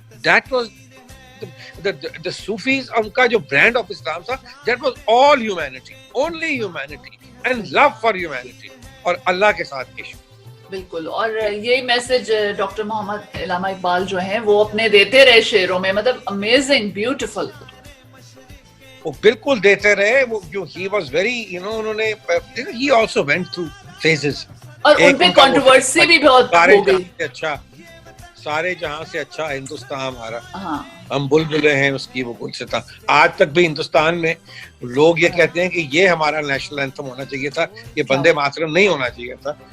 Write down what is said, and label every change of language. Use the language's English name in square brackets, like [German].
[English] That was the Sufis. [Urdu] ان کا جو brand of اسلام تھا [English] that was all humanity, only humanity and love for humanity, [Urdu] اور اللہ کے ساتھ عشق. بالکل, اور یہی میسج ڈاکٹر محمد علامہ اقبال جو ہیں وہ اپنے دیتے رہے شعروں میں, مطلب امیزنگ, بیوٹیفل. وہ بالکل دیتے رہے. وہ جو [English] he was very [Urdu] انہوں نے [English] he also went through phases, [Urdu] اور ان پہ کنٹروورسی بھی بہت ہو گئی. اچھا, سارے جہاں سے اچھا ہندوستان ہمارا, ہم بلبلیں ہیں اس کی وہ گلستاں. آج تک بھی ہندوستان میں لوگ یہ کہتے ہیں کہ یہ ہمارا نیشنل اینتھم ہونا چاہیے تھا, یہ بندے ماترم نہیں ہونا چاہیے تھا.